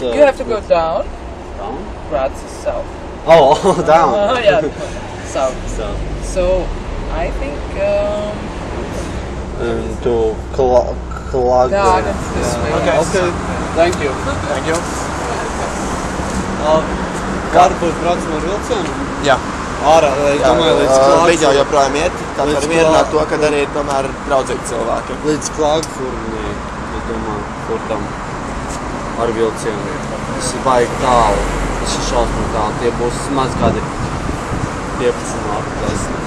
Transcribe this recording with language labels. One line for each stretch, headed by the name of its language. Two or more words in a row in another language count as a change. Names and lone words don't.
English: You have to go down. down. Graz is south. Oh, down. Yeah, south. So So, I think... to Klagen. Klagen's this way. Okay. Thank you. Thank you.
Latvian: Varbūt braucam ar vilcienu? Jā. Ārā, es domāju, līdz Klagen. Video joprojām iet, tā var Līdz mierināt to, ka arī ir tomēr draudzīgi cilvēki. Līdz Klagenfurnē, es domāju, kur tam ar vilcienu. Tas ir baigi tālu. Tas ir šausmīgi tālu. Tie būs maz kādi 15 māti, 10.